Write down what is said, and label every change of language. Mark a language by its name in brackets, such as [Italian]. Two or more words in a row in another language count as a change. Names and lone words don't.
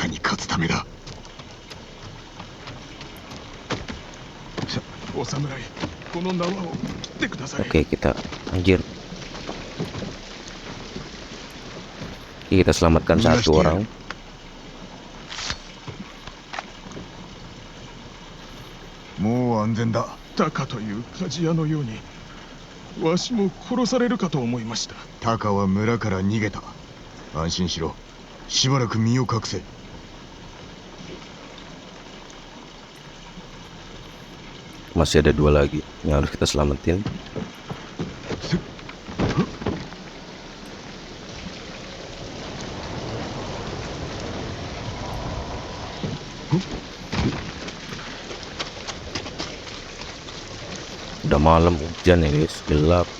[Japanese] 戦に勝つためだ。お侍この縄を切ってください。 [Indonesian] Oke, kita anjir. Oke, kita selamatkan 1 orang. [Japanese] もう安全だ。タカという鍛冶屋のようにわしも殺されるかと思いました。タカは村から逃げた。安心しろ。しばらく身を隠せ。 [Indonesian] Masih ada 2 lagi yang harus kita selamatin. Udah malam, hujan ya guys, gelap.